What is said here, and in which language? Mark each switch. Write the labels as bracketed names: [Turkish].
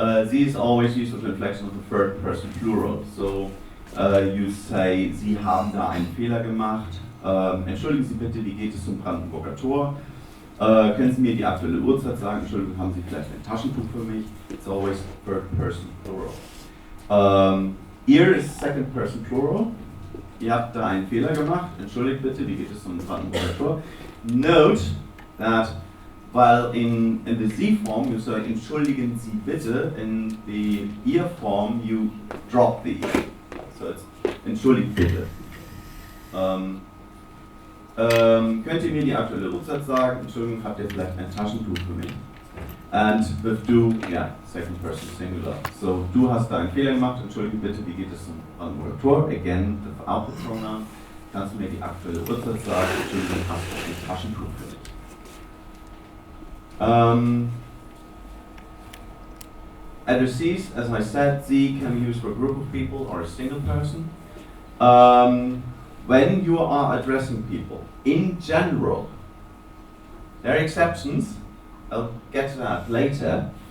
[English] These always use the inflection of the third person plural. [German] So you say, Sie haben da einen Fehler gemacht. Entschuldigen Sie bitte, wie geht es zum Brandenburger Tor? Können Sie mir die aktuelle Uhrzeit sagen? Entschuldigung, haben Sie vielleicht ein Taschentuch für mich? [English] It's always third person plural. Ihr is second person plural. [German] Ihr habt da einen Fehler gemacht. Entschuldigt bitte, wie geht es zum Brandenburger Tor? [English] Note that while in the Sie form you say [German] entschuldigen Sie bitte, [English] in the Ihr form you drop the E. So it's [German] entschuldigt bitte. Könnt ihr mir die aktuelle Uhrzeit sagen? Entschuldigung, habt ihr vielleicht ein Taschentuch für mich? [English] And with do, second person singular. [German] So, du hast da einen Fehler gemacht, entschuldige bitte, wie geht es zum Brandenburger Tor? [English] Again, without the pronoun. [German] Kannst du mir die aktuelle Uhrzeit sagen? Entschuldigung, hast du ein Taschentuch für mich? [English] Analyses, as I said, Sie can be used for a group of people or a single person. When you are addressing people, in general, there are exceptions, I'll get to that later.